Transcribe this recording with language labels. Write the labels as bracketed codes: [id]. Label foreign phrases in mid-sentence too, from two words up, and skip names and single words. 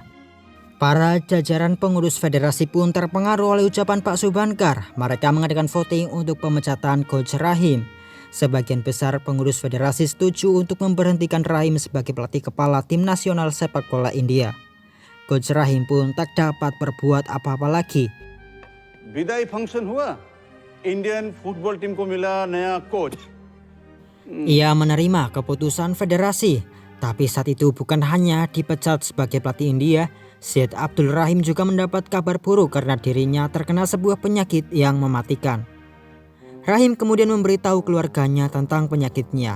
[id] Para jajaran pengurus federasi pun terpengaruh oleh ucapan Pak Subhankar. Mereka mengadakan voting untuk pemecatan Coach Rahim. Sebagian besar pengurus federasi setuju untuk memberhentikan Rahim sebagai pelatih kepala tim nasional sepak bola India. Coach Rahim pun tak dapat berbuat apa-apa lagi. [hi] विदाई फंक्शन हुआ [en] Indian football team [hi] को मिला नया कोच. [id] Ia menerima keputusan federasi, tapi saat itu bukan hanya dipecat sebagai pelatih India, Syed Abdul Rahim juga mendapat kabar buruk karena dirinya terkena sebuah penyakit yang mematikan. Rahim kemudian memberitahu keluarganya tentang penyakitnya.